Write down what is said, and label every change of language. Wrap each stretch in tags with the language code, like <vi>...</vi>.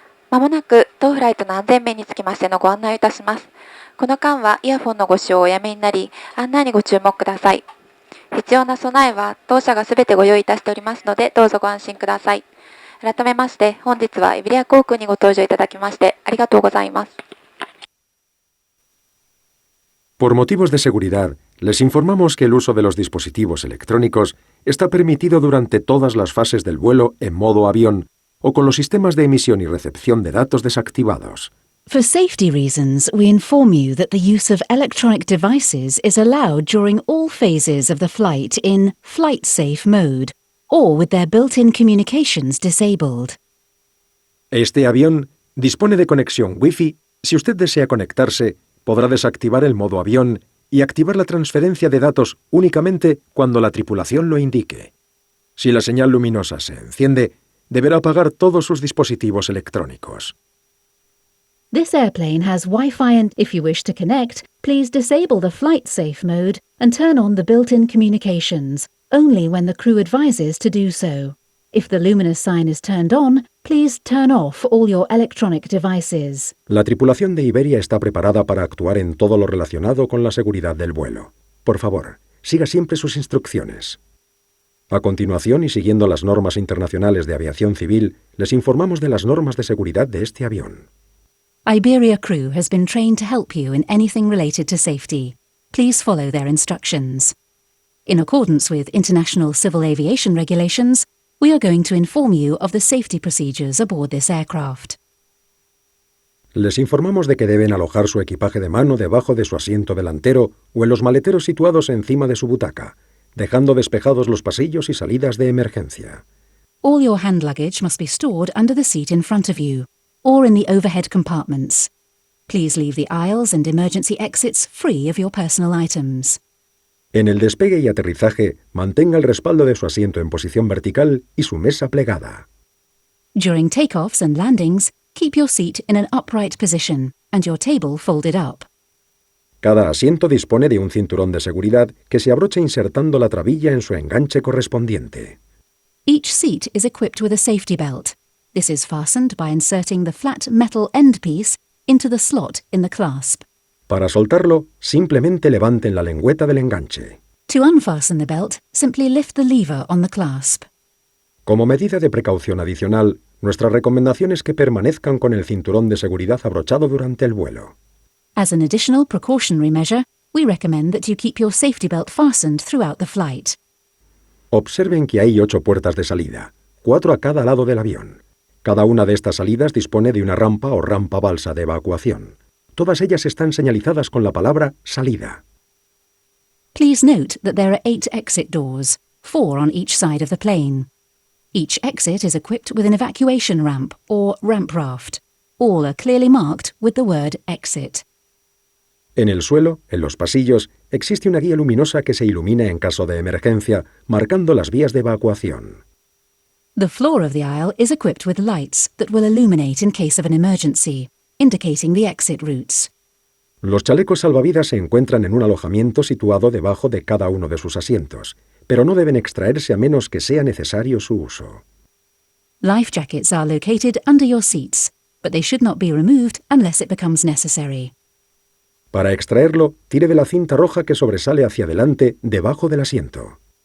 <ja>まもなく当フライトの安全面につきましてのご案内をいたします。この間はイヤフォンのご使用をおやめになり案内にご注目ください。必要な備えは当社がすべてご用意いたしておりますのでどうぞご安心ください。改めまして本日はイベリア航空にご搭乗いただきましてありがとうございます。</ja> <es>Por motivos de seguridad, les informamos que el uso de los dispositivos electrónicos está permitido durante todas las fases del vuelo en modo avión o con los sistemas de emisión y recepción de datos desactivados.</es> <en>For safety reasons, we inform you that the use of electronic devices is allowed during all phases of the flight in flight safe mode or with their built-in communications disabled.</en> <es>Este avión dispone de conexión Wi-Fi. Si usted desea conectarse, podrá desactivar el modo avión y activar la transferencia de datos únicamente cuando la tripulación lo indique. Si la señal luminosa se enciende, deberá apagar todos sus dispositivos electrónicos.</es> <en>This airplane has Wi-Fi and if you wish to connect, please disable the flight safe mode and turn on the built-in communications, only when the crew advises to do so. If the luminous sign is turned on, please turn off all your electronic devices.</en> <es>La tripulación de Iberia está preparada para actuar en todo lo relacionado con la seguridad del vuelo. Por favor, siga siempre sus instrucciones. A continuación, y siguiendo las normas internacionales de aviación civil, les informamos de las normas de seguridad de este avión.</es> <en>Iberia crew has been trained to help you in anything related to safety. Please follow their instructions. In accordance with international civil aviation regulations, we are going to inform you of the safety procedures aboard this aircraft.</en> <es>Les informamos de que deben alojar su equipaje de mano debajo de su asiento delantero o en los maleteros situados encima de su butaca, dejando despejados los pasillos y salidas de emergencia.</es> <en>All your hand luggage must be stored under the seat in front of you, or in the overhead compartments. Please leave the aisles and emergency exits free of your personal items.</en> <es>En el despegue y aterrizaje, mantenga el respaldo de su asiento en posición vertical y su mesa plegada.</es> <en>During takeoffs and landings, keep your seat in an upright position and your table folded up.</en> <es>Cada asiento dispone de un cinturón de seguridad que se abrocha insertando la trabilla en su enganche correspondiente.</es> <en>Each seat is equipped with a safety belt. This is fastened by inserting the flat metal end piece into the slot in the clasp.</en> <es>Para soltarlo, simplemente levanten la lengüeta del enganche.</es> <en>To unfasten the belt, simply lift the lever on the clasp.</en> <es>Como medida de precaución adicional, nuestra recomendación es que permanezcan con el cinturón de seguridad abrochado durante el vuelo.</es> <en>As an additional precautionary measure, we recommend that you keep your safety belt fastened throughout the flight.</en> <es>Observen que hay 8 puertas de salida, 4 a cada lado del avión. Cada una de estas salidas dispone de una rampa o rampa balsa de evacuación. Todas ellas están señalizadas con la palabra salida.</es> <en>Please note that there are 8 exit doors, 4 on each side of the plane. Each exit is equipped with an evacuation ramp or ramp raft. All are clearly marked with the word exit.</en> <es>En el suelo, en los pasillos, existe una guía luminosa que se ilumina en caso de emergencia, marcando las vías de evacuación.</es> <en>The floor of the aisle is equipped with lights that will illuminate in case of an emergency, indicating the exit routes.</en> <es>Los chalecos salvavidas se encuentran en un alojamiento situado debajo de cada uno de sus asientos, pero no deben extraerse a menos que sea necesario su uso.</es> <en>Life jackets are located under your seats, but they should not be removed unless it becomes necessary.</en> <es>Para extraerlo, tire de la cinta roja que sobresale hacia adelante debajo del asiento.</es>